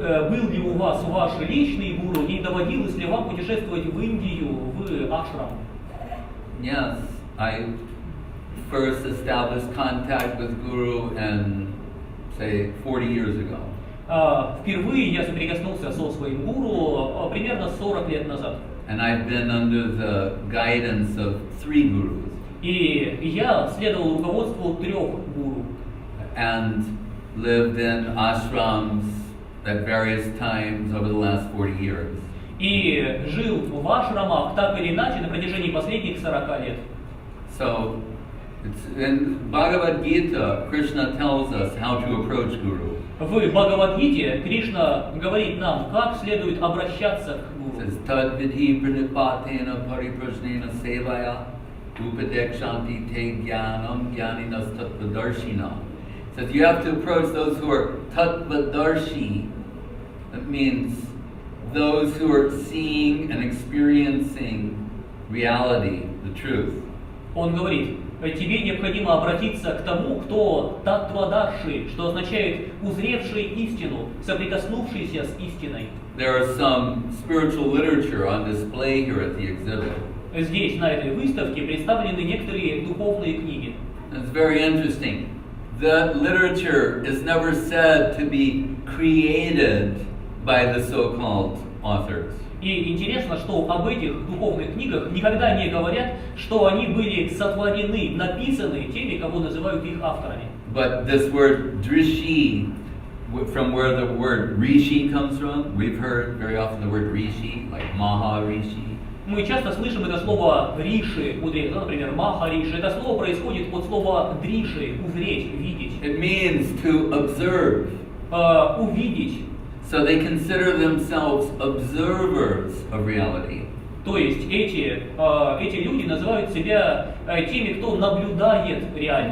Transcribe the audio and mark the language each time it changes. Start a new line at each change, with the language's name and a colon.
Russian: Был ли у вас ваш личный гуру и доводилось ли вам путешествовать в Индию, в ашрам?
English: Yes, I first established contact with Guru and say 40 years ago.
Russian: Впервые я соприкоснулся со своим гуру примерно 40 лет назад.
English: And I've been under the guidance of 3 gurus.
Russian: И я следовал руководству 3 гуру.
English: And lived in ashrams at various times over the last 40 years.
Russian: И жил в ашрамах так или иначе на протяжении последних 40 лет.
English: So, it's in Bhagavad Gita, Krishna tells us how to approach Guru.
Russian: В Бхагавад-гите Кришна говорит нам, как следует обращаться к гуру.
English: It says,
Sanskrit: Tad vidhi pranipatena pariprajnena sevaya upadekshanti te jnanam jnaninas tattvadarshina.
English: It says you have to approach those who are tattvadarshi. That means those who are seeing and experiencing reality, the truth.
Russian: Он говорит, тебе необходимо обратиться к тому, кто таттвадарши, что означает узревший истину, соприкоснувшийся с истиной.
English: There are some spiritual literature on display here at the exhibit.
Russian: Здесь, на этой выставке, представлены некоторые духовные книги.
English: It's very interesting. The literature is never said to be created by the so-called authors.
Russian: И интересно, что об этих духовных книгах никогда не говорят, что они были сотворены, написаны теми, кого называют их авторами.
English: But this word drishi, from where the word rishi comes from, we've heard very often the word rishi, like Maharishi.
Russian: Мы часто слышим это слово риши, мудрец, например, махариши. Это слово происходит от слова дриши, узреть, видеть.
English: It means to observe.
Russian: Увидеть.
English: So they consider themselves observers of reality.
Russian: То есть эти люди называют себя теми, кто наблюдает реальность.